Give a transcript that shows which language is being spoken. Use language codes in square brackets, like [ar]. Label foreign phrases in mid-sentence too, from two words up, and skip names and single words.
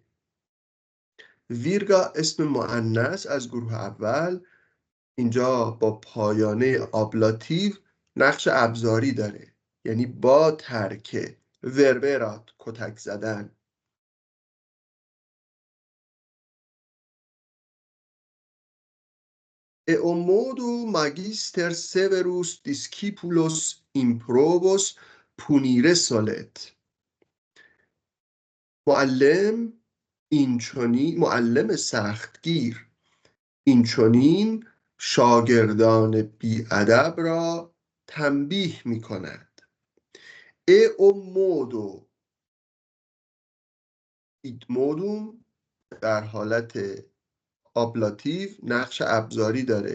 [fa] ویرگا اسم مؤنث از گروه اول، اینجا با پایانه آبلاتیو نقش ابزاری داره، یعنی با ترکه. وربرات کتک زدن. [la] اomodo magister severus discipulos improbos punire solet. [fa] معلم سختگیر اینچنین شاگردان بی‌ادب را تنبیه می کند. [la] eo modo et modum [fa] در حالت آبلاتیو نقش ابزاری داره.